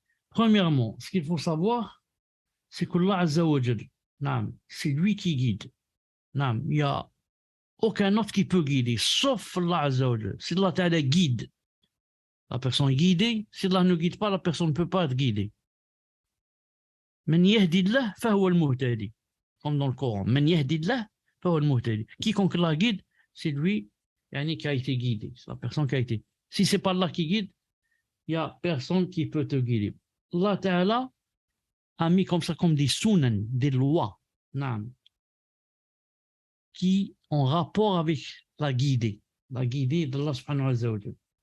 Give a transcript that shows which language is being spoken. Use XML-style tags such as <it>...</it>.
<fr>Premièrement, ce qu'il faut savoir, c'est qu'Allah Azza wa Jal, c'est lui qui guide. Il n'y a aucun autre qui peut guider, sauf Allah Azza wa Jal. Si Allah ta'ala guide, la personne est guidée. Si Allah ne guide pas, la personne ne peut pas être guidée.</fr> <ar>من يهدي الله فهو المهتدي,</ar> <fr>comme dans le Coran.</fr> <ar>من يهدي الله فهو المهتدي.</ar> <fr>Quiconque la guide, c'est lui qui a été guidé. C'est la personne qui a été. Si c'est pas Allah qui guide, il n'y a personne qui peut te guider. Allah Ta'ala a mis comme ça, comme des sunan, des lois, qui ont rapport avec la guidée d'Allah subhanahu wa ta'ala.</fr>